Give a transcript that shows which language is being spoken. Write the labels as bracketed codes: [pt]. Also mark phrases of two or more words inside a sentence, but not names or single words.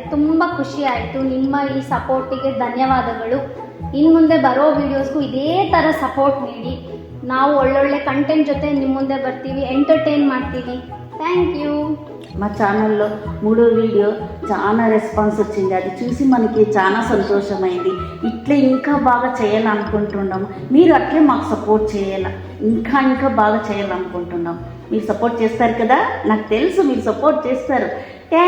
[kn] ತುಂಬ ಖುಷಿ ಆಯಿತು. ನಿಮ್ಮ ಈ ಸಪೋರ್ಟಿಗೆ ಧನ್ಯವಾದಗಳು. ಇನ್ನು ಮುಂದೆ ಬರೋ ವೀಡಿಯೋಸ್ಗೂ ಇದೇ ಥರ ಸಪೋರ್ಟ್ ನೀಡಿ. ನಾವು ಒಳ್ಳೊಳ್ಳೆ ಕಂಟೆಂಟ್ ಜೊತೆ ನಿಮ್ಮ ಮುಂದೆ ಬರ್ತೀವಿ, ఎంటర్టైన్ ಮಾಡ್ತೀವಿ. [en] Thank you. [te] మా ఛానల్లో 3వ వీడియో చాలా రెస్పాన్స్ వచ్చింది. అది చూసి మనకి చాలా సంతోషమైంది. ఇట్లే ఇంకా బాగా చేయాలనుకుంటున్నాము. మీరు అట్లే మాకు సపోర్ట్ చేయాలి. ఇంకా బాగా చేయాలనుకుంటున్నాం. మీరు సపోర్ట్ చేస్తారు కదా, నాకు తెలుసు మీరు సపోర్ట్ చేస్తారు.